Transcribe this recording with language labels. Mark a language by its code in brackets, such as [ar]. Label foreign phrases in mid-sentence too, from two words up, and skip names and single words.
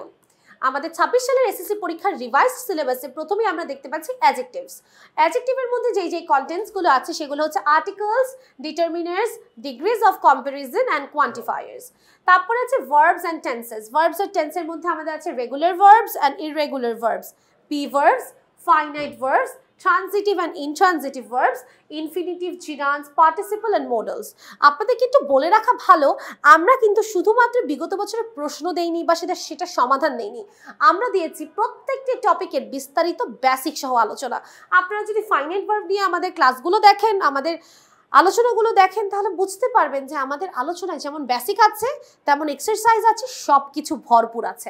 [bn] আমাদের 26 সালের এসএসসি পরীক্ষার [en] revised syllabus [bn] প্রথমেই আমরা দেখতে পাচ্ছি অ্যাডজেক্টিভস। অ্যাডজেক্টিভের মধ্যে যেই কন্টেন্টসগুলো আছে সেগুলো হচ্ছে [en] articles, determiners, degrees of comparison and quantifiers. [bn] তারপরে আছে [en] verbs and tenses. [bn] ভার্বস আর টেন্সের মধ্যে আমাদের আছে [en] regular verbs and irregular verbs, be verbs, finite verbs, transitive and intransitive verbs, infinitive, gerunds, participle and modals। [bn] আপনাদের কিন্তু বলে রাখা ভালো, আমরা কিন্তু শুধুমাত্র বিগত বছরের প্রশ্ন দেইনি বা সেটা সমাধান দেইনি, আমরা দিয়েছি প্রত্যেকটি টপিকের বিস্তারিত বেসিক সহ আলোচনা। আপনারা যদি [en] finite verb [bn] নিয়ে আমাদের ক্লাসগুলো দেখেন, আমাদের আলোচনাগুলো দেখেন, তাহলে বুঝতে পারবেন যে আমাদের আলোচনায় যেমন বেসিক আছে তেমন এক্সারসাইজ আছে, সব কিছু ভরপুর আছে।